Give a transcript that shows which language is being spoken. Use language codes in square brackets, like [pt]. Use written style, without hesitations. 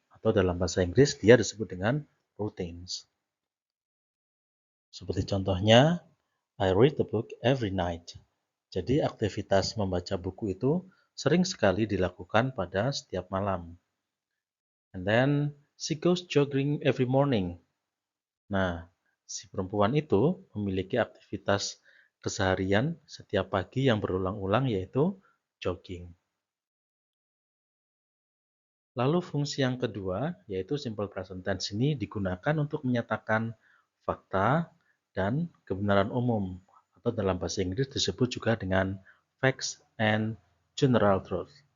[id] Atau dalam bahasa Inggris, dia disebut dengan routines. Seperti contohnya, [en] I read the book every night. [id] Jadi aktivitas membaca buku itu sering sekali dilakukan pada setiap malam. [en] And then she goes jogging every morning. [id] Nah, si perempuan itu memiliki aktivitas keseharian setiap pagi yang berulang-ulang yaitu jogging. Lalu fungsi yang kedua yaitu simple present tense ini digunakan untuk menyatakan fakta dan kebenaran umum atau dalam bahasa Inggris disebut juga dengan [en] facts and general truth.